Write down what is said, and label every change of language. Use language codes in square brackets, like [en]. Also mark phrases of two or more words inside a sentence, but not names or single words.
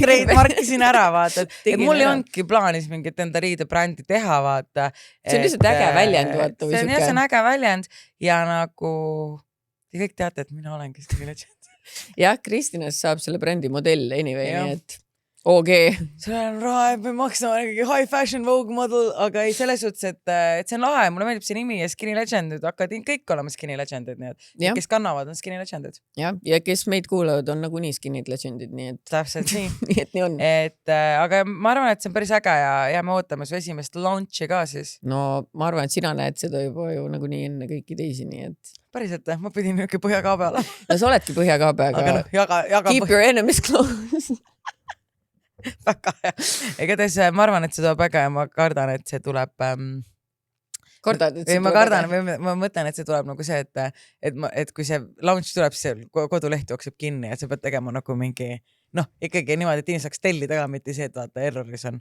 [et] trademarkisin ära, vaata. Et mul ei ondki plaanis mingit enda riidebrändi teha, vaata. See on lihtsalt äge väljend, vaata. See on äge väljend ja nagu te kõik teate, et mina olengi Skinny Legend. Jah, Kristinast saab selle brändi modell anyway, nii et OG. Selle on raha, et me maksame [en] high fashion Vogue model, [et] aga ei selles suhtes, et see on lahe, mulle meeldib see nimi ja Skinny Legendid, hakkavad kõik olema Skinny Legendid, nii et kes kannavad on Skinny Legendid. Ja kes meid kuulavad on nagu nii Skinny Legendid, nii et täpselt nii. Nii et nii on. Aga ma arvan, et see on päris äge ja me ootame su esimest launchi ka siis. No ma arvan, et sina näed seda juba ju nagu nii enne kõiki teisi, nii et päriselt, ma pidin niisugune põhjakaabe alla. No sa oledki põhjakaabe, aga no, jaga [en] keep your enemies close. [et] Väga hea. Igatahes ma arvan, et see tuleb äge ja ma kardan, et see tuleb ma mõtlen, et see tuleb nagu see, et kui see launch tuleb, siis see koduleht jookseb kinni ja sa pead tegema nagu mingi ikkagi niimoodi, et inimene saaks tellida ka, mitte see, et vaata erroris on.